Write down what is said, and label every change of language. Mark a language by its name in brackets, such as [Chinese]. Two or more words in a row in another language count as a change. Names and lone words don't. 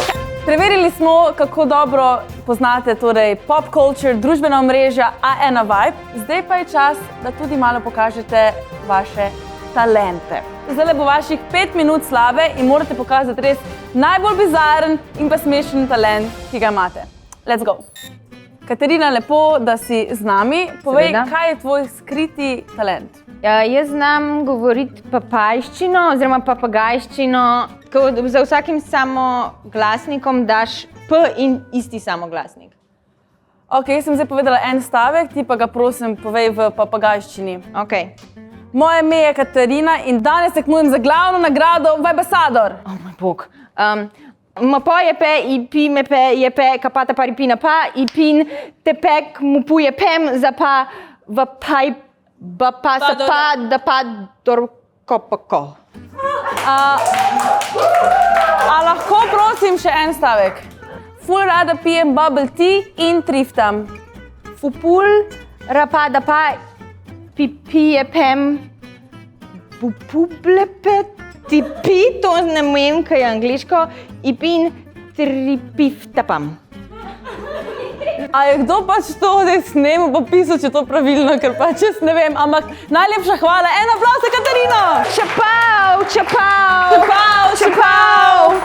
[Slovenian] Preverili smo, kako dobro poznate torej [English] pop culture, [Slovenian] družbena omrežja A1 Vibe. Zdaj pa je čas, da tudi malo pokažete vaše talente. Zdaj bo vaših 5 minut slave in morate pokazati res najbolj bizaren in pa smešen talent, ki ga imate. [English] Let's go! [Slovenian] Katarina, lepo, da si z nami. Povej, Seveda. kaj je tvoj skriti talent? Ja, jaz znam govoriti papajščino oziroma papagajščino, ko za vsakim samoglasnikom daš P in isti samoglasnik. Ok, jaz sem zdaj povedala en stavek, ti pa ga prosim povej v papagajščini. Ok. Moje ime je Katarina in danes tekmujem za glavno nagrado Vibasador. Oh moj bog. Mapo je pe, i pi me pe, je pe, kapata pari pina pa, i pin te pek mu puje pem, za pa, va paj, ba pa sa pa, da pa dorko pa ko. A lahko prosim še en stavek? Ful rada pijem [English] bubble tea [Slovenian] in triftam. Fupul, rapa da pa, pi pije pem, bupuble pe, ti pi, to ne vem, kaj je angliško, i pin tripiftapam. A je kdo pač to zdaj snemal pa pisal, če to pravilno, ker pač jaz ne vem, ampak najlepša hvala, en aplavz za Katarino! Čapau, čapau, Čepau, čepau!